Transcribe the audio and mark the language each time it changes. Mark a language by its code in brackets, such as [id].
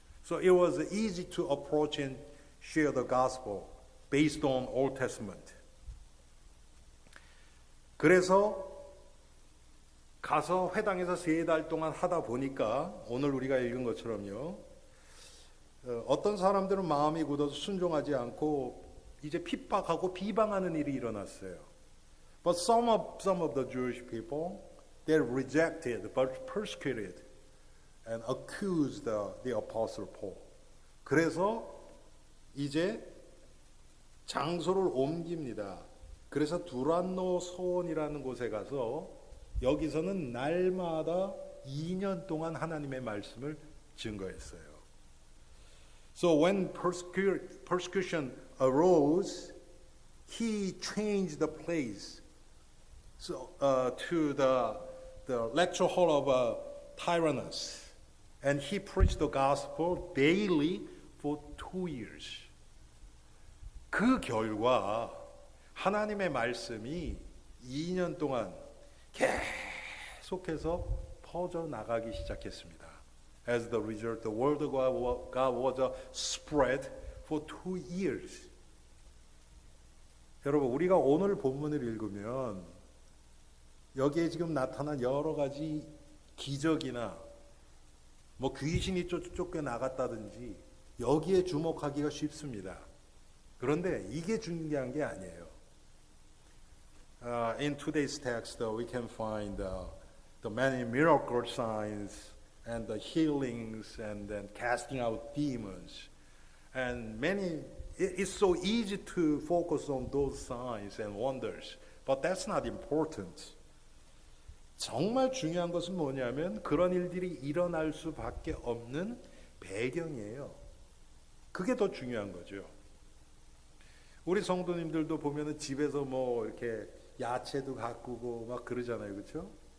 [en] So it was easy to approach and share the gospel based on Old Testament. [ko] 그래서 가서 회당에서 3달 동안 하다 보니까 오늘 우리가 읽은 것처럼요. 어떤 사람들은 마음이 굳어서 순종하지 않고 이제 핍박하고 비방하는 일이 일어났어요. [en] But some of the Jewish people, they rejected, persecuted, and accused the Apostle Paul. [ko] 그래서 이제 장소를 옮깁니다. 그래서 두란노 소원이라는 곳에 가서 여기서는 날마다 2년 동안 하나님의 말씀을 증거했어요. [en] So when persecution arose, he changed the place to the lecture hall of Tyrannus, and he preached the gospel daily for 2 years. [ko] 그 결과 하나님의 말씀이 2년 동안 계속해서 퍼져나가기 시작했습니다. [en] As the result, the word of God was spread for 2 years. [ko] 여러분, 우리가 오늘 본문을 읽으면 여기에 지금 나타난 여러 가지 기적이나 뭐 귀신이 쫓겨나갔다든지 여기에 주목하기가 쉽습니다. 그런데 이게 중요한 게 아니에요. [en] In today's text, we can find the many miracle signs and the healings and then casting out demons. And it's so easy to focus on those signs and wonders, but that's not important. [ko] 정말 중요한 것은 뭐냐면 그런 일들이 일어날 수밖에 없는 배경이에요. 그게 더 중요한 거죠. 우리 성도님들도 보면은 집에서 뭐 이렇게 야채도 가꾸고 막 그러잖아요, 그렇죠?